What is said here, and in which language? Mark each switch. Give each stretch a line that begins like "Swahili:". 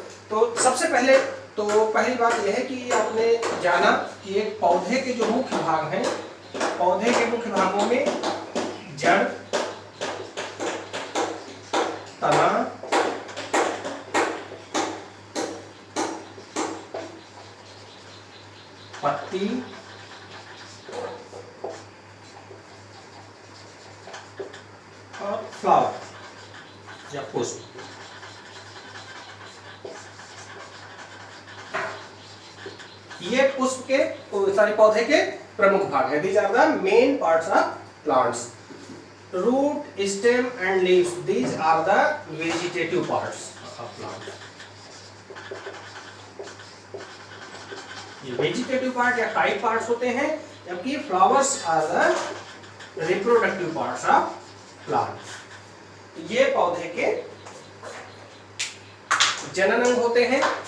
Hindi: तो सबसे पहले तो पहली बात यह है कि आपने जाना कि एक पौधे के जो मुख्य भाग हैं, पौधे के मुख्य भागों में जड़, तना, पत्ती और फ्लावर या पुष्प। ये पुष्प के सारे पौधे के प्रमुख भाग हैं।
English: These are the main parts of plants. Root, stem and leaves. These are the vegetative parts of plant. ये vegetative part या type parts
Hindi: होते हैं, जबकि
English: flowers are the reproductive parts of plant.
Hindi: ये पौधे के जनन अंग होते हैं।